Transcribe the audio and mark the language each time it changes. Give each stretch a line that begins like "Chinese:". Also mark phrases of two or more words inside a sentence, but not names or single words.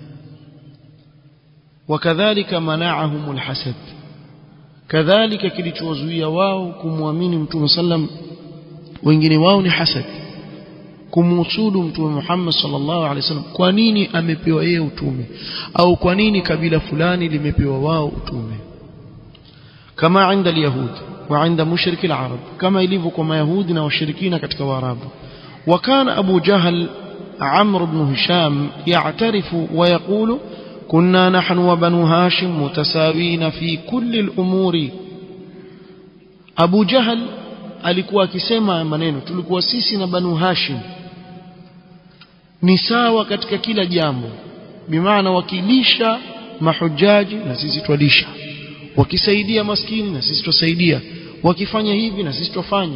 Arabic: وكذلك منعهم الحسد,
Swahili: kadhalika kilichowazuia wao kumwamini mtume sallam wengine wao ni hasad, kumhusudu mtume Muhammad
Arabic: صلى الله عليه وسلم.
Swahili: kwa nini amepewa yeye utume, au kwa nini kabila fulani limepewa wao utume?
Arabic: كما عند اليهود وعند مشركي العرب,
Swahili: kama ilivyo kwa mayahudi na washirikina katika waarabu.
Arabic: wakana Abu Jahl عمرو بن هشام يعترف ويقول كنا نحن وبنو هاشم متساوين في كل الأمور.
Swahili: أبو جهل alikuwa akisema maneno, tulikuwa sisi na Banu Hashim ni sawa katika kila jambo, bimaana wakilisha mahujaji na sisi twalisha, wakisaidia maskini na sisi tusaidia, wakifanya hivi na sisi tufanya.